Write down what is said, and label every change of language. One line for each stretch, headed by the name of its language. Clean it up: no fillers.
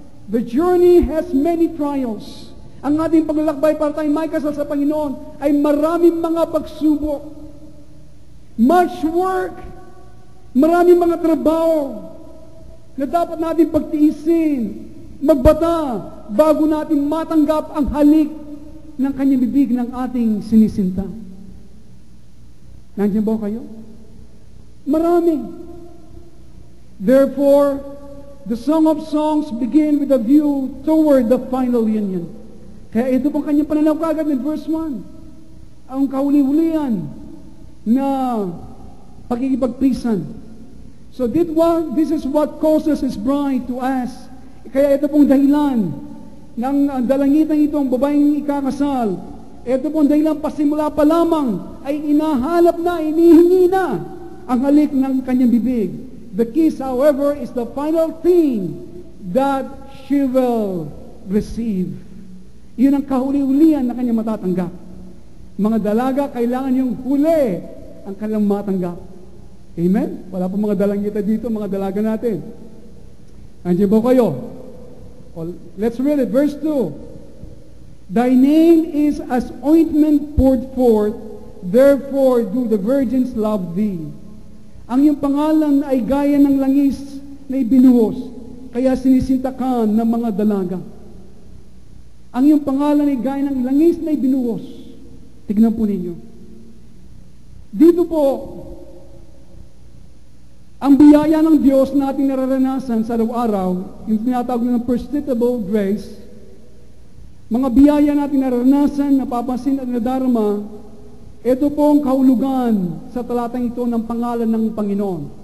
English: The journey has many trials.
Filipino: Ang ating paglalakbay para tayong may kasal sa Panginoon ay maraming mga pagsubok.
English: Much work.
Filipino: Maraming mga trabaho na dapat natin pagtiisin, magbata, bago natin matanggap ang halik ng kanyang bibig ng ating sinisinta. Nandiyan ba kayo? Marami.
English: Therefore, the Song of Songs begin with a view toward the final union.
Filipino: Kaya ito pong kanyang pananaw kagad in verse 1. Ang kahuli-hulian na pagkikipagpisan.
English: So this is what causes his bride to ask.
Filipino: Kaya ito pong dahilan ng dalangitan ito, ang babaeng ikakasal. Ito pong dahilan, pasimula pa lamang ay inahanap na, inihingi na ang halik ng kanyang bibig.
English: The kiss, however, is the final thing that she will receive.
Filipino: Yun ang kahuli-hulian na kanyang matatanggap. Mga dalaga, kailangan yung huli ang kanilang matanggap. Amen? Wala pa mga dalangita dito, mga dalaga natin. Andiyan po kayo?
English: Well, let's read it. Verse 2. Thy name is as ointment poured forth, therefore do the virgins love thee.
Filipino: Ang iyong pangalan ay gaya ng langis na ibinuhos, kaya sinisintakan ng mga dalaga. Ang iyong pangalan ay gaya ng langis na ibinuhos. Tignan po ninyo. Dito po, ang biyaya ng Diyos na ating nararanasan sa araw-araw, yung tinatawag ng perceptible grace, mga biyaya natin nararanasan, napapansin at nadarama, ito po ang kahulugan sa talatang ito ng pangalan ng Panginoon.